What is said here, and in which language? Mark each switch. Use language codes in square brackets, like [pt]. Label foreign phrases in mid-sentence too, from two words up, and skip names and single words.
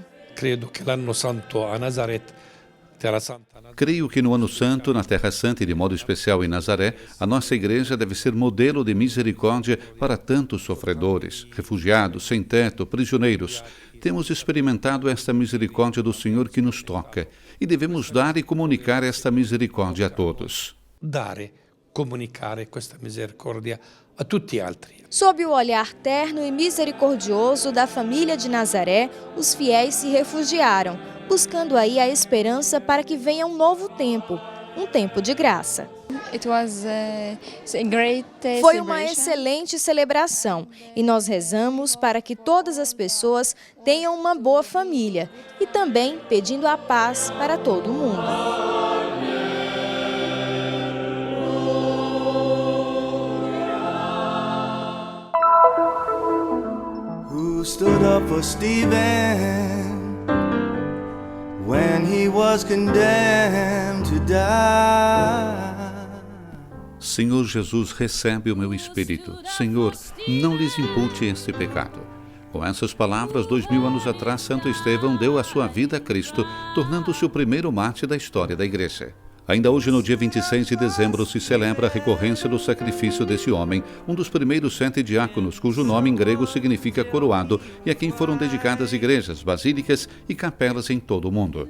[pt] Creio que no Ano Santo, na Terra Santa e de modo especial em Nazaré, a nossa Igreja deve ser modelo de misericórdia para tantos sofredores, refugiados, sem teto, prisioneiros. Temos experimentado esta misericórdia do Senhor que nos toca e devemos dar e comunicar esta misericórdia a todos. [it] Comunicare questa misericordia a tutti altri. [pt] Sob o olhar terno e misericordioso da família de Nazaré, os fiéis se refugiaram, buscando aí a esperança para que venha um novo tempo, um tempo de graça. Foi uma excelente celebração e nós rezamos para que todas as pessoas tenham uma boa família e também pedindo a paz para todo mundo. [en] Who stood up for Stephen when he was condemned to die? [pt] Senhor Jesus, recebe o meu espírito. Senhor, não lhes impute este pecado. Com essas palavras, 2000 anos atrás, Santo Estevão deu a sua vida a Cristo, tornando-se o primeiro mártir da história da Igreja. Ainda hoje, no dia 26 de dezembro, se celebra a recorrência do sacrifício desse homem, um dos primeiros 7 diáconos, cujo nome em grego significa coroado, e a quem foram dedicadas igrejas, basílicas e capelas em todo o mundo.